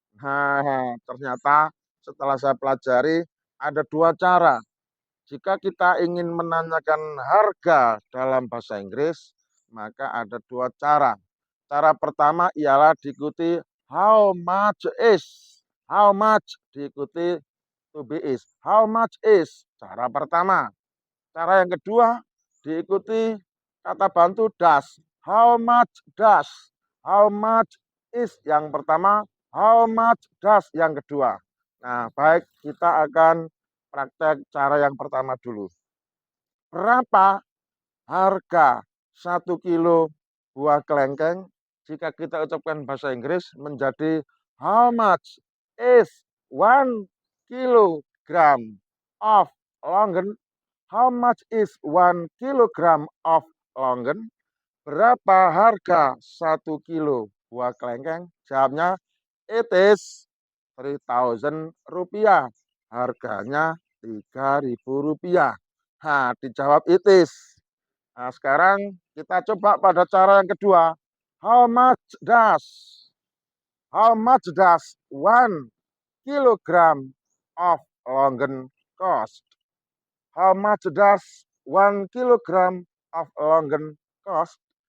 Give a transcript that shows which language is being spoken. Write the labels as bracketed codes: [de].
[id] Nah, ternyata setelah saya pelajari, ada dua cara. Jika kita ingin menanyakan harga dalam bahasa Inggris, maka ada dua cara. Cara pertama ialah diikuti [en] how much is. How much [id] diikuti [en] to be is. How much is. [id] Cara pertama. Cara yang kedua diikuti kata bantu does. [en] How much does. How much is [id] yang pertama. [en] How much does [id] yang kedua. Nah, baik, kita akan praktek cara yang pertama dulu. Berapa harga 1 kilo buah kelengkeng? Jika kita ucapkan bahasa Inggris menjadi [en] how much is 1 kilogram of longan? How much is 1 kilogram of longan? [id] Berapa harga 1 kilo buah kelengkeng? Jawabnya [en] it is [id] 3.000 rupiah. Harganya 3.000 rupiah. Nah, dijawab [en] it is. [id] Nah, sekarang kita coba pada cara yang kedua. [en] How much does how much does 1 kilogram of longan cost? How much does 1 kilogram of longan cost?